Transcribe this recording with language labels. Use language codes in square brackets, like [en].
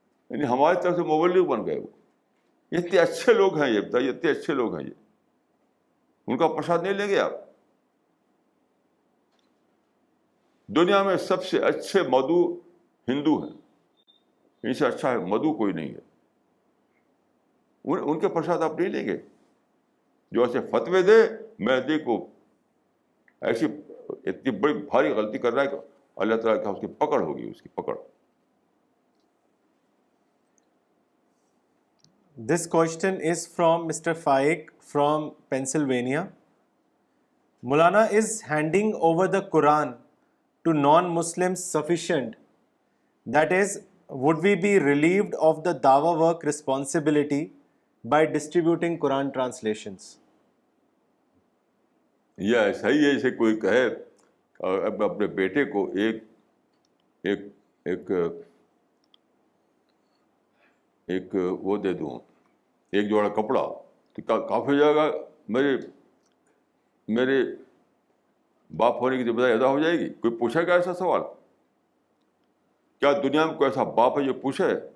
[ur] یعنی ہماری طرف سے مبلغ بن گئے. وہ اتنے اچھے لوگ ہیں، یہ بتائیے اتنے اچھے لوگ ہیں. یہ ان کا پرساد نہیں لیں گے آپ؟ دنیا میں سب سے اچھے مدعو ہندو ہیں، ان سے اچھا ہے مدعو کوئی نہیں ہے. ان کے پرساد آپ نہیں لیں گے. جو ایسے فتوے دے، مہدی کو ایسی اتنی بڑی بھاری غلطی کر رہا ہے کہ اللہ تعالیٰ کا اس کی پکڑ ہوگی، اس کی پکڑ. [en] This question is from Mr. Faik from Pennsylvania. Maulana, is handing over the Quran to non-Muslims sufficient? That is, would we be relieved of the dawah work responsibility by distributing Quran translations? [ur] یا ایسا ہی ہے جیسے کوئی کہے اب اپنے بیٹے کو ایک ایک ایک ایک وہ دے دوں، ایک جوڑا کپڑا، تو کافی ہو جائے گا، میرے باپ ہونے کی ذمہ داری ادا ہو جائے گی؟ کوئی پوچھے گا ایسا سوال؟ کیا دنیا میں کوئی ایسا باپ ہے جو پوچھے